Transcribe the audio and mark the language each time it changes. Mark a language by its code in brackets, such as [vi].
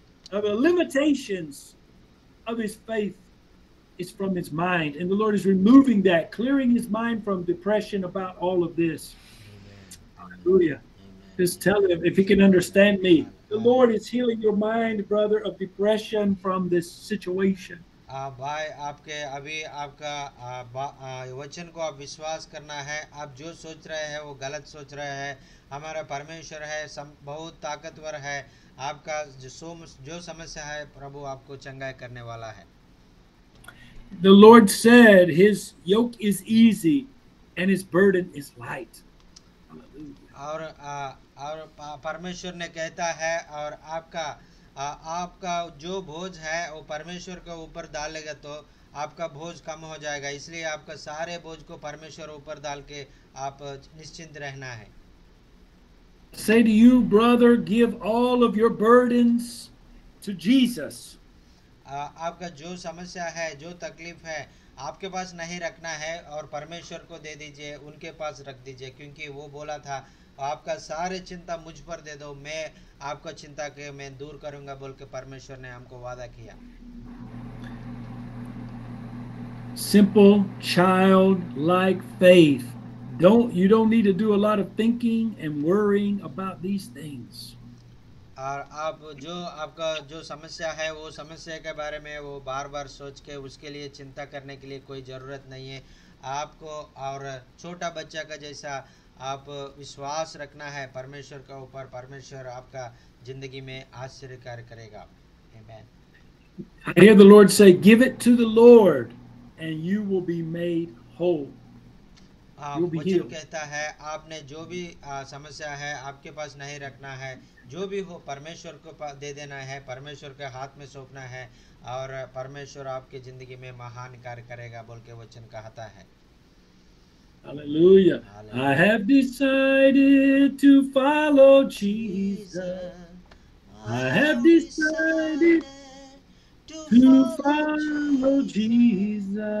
[en] Of the limitations of his faith is from his mind. And the Lord is removing that, clearing his mind from depression about all of this. Hallelujah. Just tell him if he can understand me. The Lord is healing your mind, brother, of depression from this situation. [hi] भाई आपके अभी आपका वचन को आप विश्वास करना है। आप जो सोच रहे हैं वो गलत सोच रहे हैं। हमारा परमेश्वर है, बहुत ताकतवर है। आपका जो समस्या है प्रभु आपको चंगाई करने वाला है। [en] The Lord said his yoke is easy and his burden is light. [hi] और परमेश्वर ने कहता है और आपका जो बोझ है वो परमेश्वर के ऊपर डालेगा तो आपका बोझ कम हो जाएगा। इसलिए आपका सारे बोझ को परमेश्वर ऊपर डाल के आप निश्चिंत रहना है। [en] Say to you, brother, give all of your burdens to Jesus. [hi] आपका जो समस्या है, जो तकलीफ है, आपके पास नहीं रखना है और परमेश्वर को दे दीजिए, उनके पास रख दीजिए, क्योंकि वो बोला था आपका सारे चिंता मुझ पर दे दो, मैं आपका चिंता के मैं दूर करूंगा बोल के परमेश्वर ने हमको वादा किया। [en] Simple childlike faith. You don't need to do a lot of thinking and worrying about these things. [hi] और आप आपका जो समस्या है वो समस्या के बारे में वो बार-बार सोच के उसके लिए चिंता करने के लिए कोई ज़रूरत नहीं है आपको। और छोटा बच्चा का जैसा आप विश्वास रखना है परमेश्वर के ऊपर। परमेश्वर आपका जिंदगी में आश्चर्य कार्य करेगा। [en] Amen. I hear the Lord say, "Give it to the Lord, and you will be made whole." [hi] वचन कहता है आपने जो भी समस्या है आपके पास नहीं रखना है, जो भी हो परमेश्वर को दे देना है, परमेश्वर के हाथ में सौंपना है और परमेश्वर आपकी जिंदगी में महान कार्य करेगा बोल के वचन कहता है। [en] Hallelujah. I have decided to follow Jesus. I have decided to follow Jesus.